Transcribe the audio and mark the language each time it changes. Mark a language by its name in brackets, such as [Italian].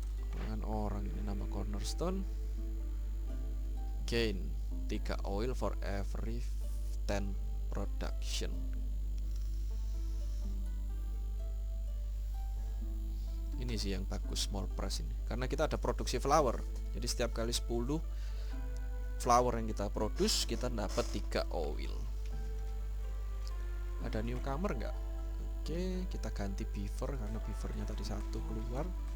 [Indonesian] Dengan orang ini nama cornerstone. [English] Gain 3 oil for every 10 production. [Indonesian] Ini sih yang bagus small press ini, karena kita ada produksi flower. Jadi setiap kali 10 flower yang kita produce, kita dapat 3 oil. Ada newcomer nggak? Oke, kita ganti beaver karena beavernya tadi 1 keluar.